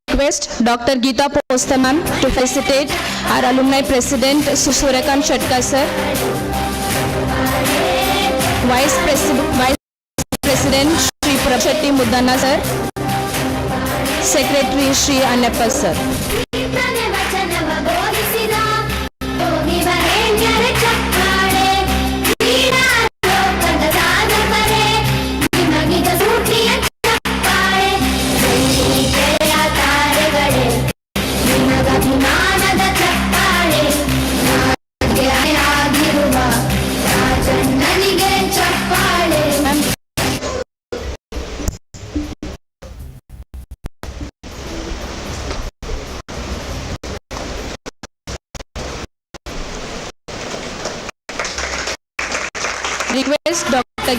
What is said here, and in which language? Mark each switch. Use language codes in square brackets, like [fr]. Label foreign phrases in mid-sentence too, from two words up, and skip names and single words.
[en] request Dr. Geeta Posta ma'am to felicitate our alumni president Suryakanth Shatkar sir, Vice President Shri Prabhshetty Muddanna sir, Secretary Shri Annappa sir. [kn] ಕೀರ್ತನೆ ವಚನವ ಬೋಧಿಸಿದ ಯೋಗಿವರೇಣ್ಯರ ಚಪ್ಪಾಳೆ ಕ್ರೀಡಾ ಲೋಕದ ಸಾಧಕರೇ ನಿಮಗಿದ ಸೂಟಿಯ ಚಪ್ಪಾಳೆ ಗೆಳೆಯ ತಾರೆಗಳೇ ನಿಮಗಭಿಮಾನದ ಚಪ್ಪಾಳೆ ನಾಗೆ ಆಗಿರುವ ರಾಜಣ್ಣನಿಗೆ ಚಪ್ಪಾಳೆ. [en] Request Dr.